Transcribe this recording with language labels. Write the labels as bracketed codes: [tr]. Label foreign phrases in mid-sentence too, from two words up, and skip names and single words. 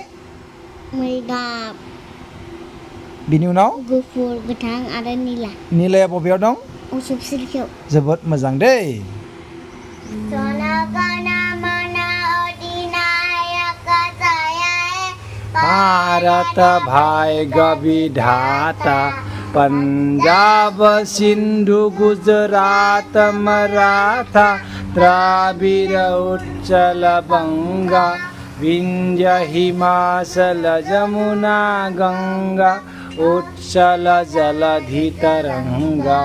[brx] मै गाब। बिनि उनाव? गुफुर, गोथां आरो निला। निलाया बबेयाव दं? असुबसिरखियाव। जोबोद मोजां दै। [bn] ভারত ভাগ্য বিধাতা। পাঞ্জাব সিন্ধু গুজরাট মরাঠা দ্রাবিড় উৎকল বঙ্গ বিন্ধ্য হিমাচল যমুনা গঙ্গা উৎকল জলধি তরঙ্গা।